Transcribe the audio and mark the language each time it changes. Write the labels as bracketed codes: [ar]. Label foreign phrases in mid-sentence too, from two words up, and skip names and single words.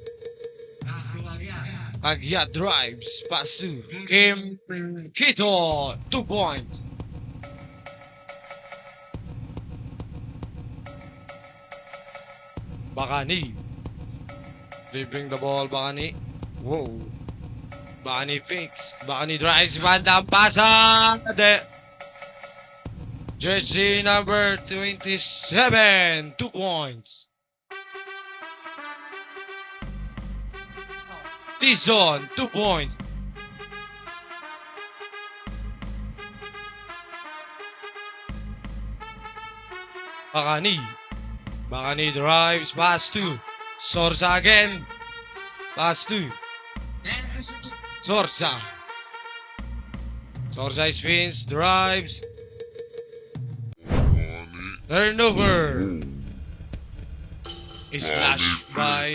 [en] Agyat drives pass to Kim Kito. 2 points. Bakani. They bring the ball, Bakani. Whoa. Bakani fakes. Bakani drives. Bandang pasa. Jersey number 27. 2 points. Dizon. 2 points. Bakani. Bakani drives. Pass to Sorsa again. Pass to Sorsa. Sorsa spins, drives. Turnover. Slash by